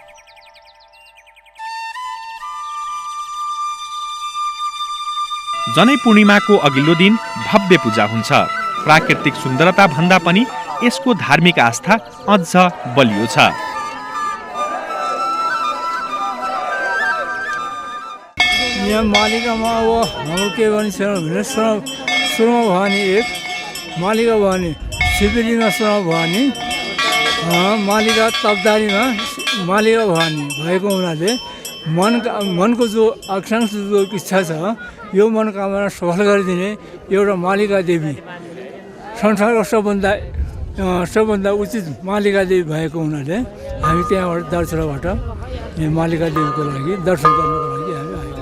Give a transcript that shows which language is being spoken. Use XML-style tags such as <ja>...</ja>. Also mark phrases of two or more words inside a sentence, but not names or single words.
<ne>जनै पूर्णिमाको अघिल्लो दिन भव्य पूजा हुन्छ। प्राकृतिक सुन्दरता भन्दा पनि यसको धार्मिक आस्था अझ बलियो छ। यहाँ मालिकामा अब हाम्रो के भन्छ भने सुरमा भवानी एक, मालिका भवानी शिवलिङ्ग सुरमा भवानी, मालिका तपदारीमा मालिका भवानी भएको हुनाले मनको जो आकांक्षा जो इच्छा छ यो मनोकामना सफल गरिदिने एउटा मालिका देवी, संसारको सबभन्दा उचित मालिका देवी भएको हुनाले हामी त्यहाँबाट दर्शनबाट मालिका देवीको लागि दर्शन गर्नको लागि हामी आएको।</ne>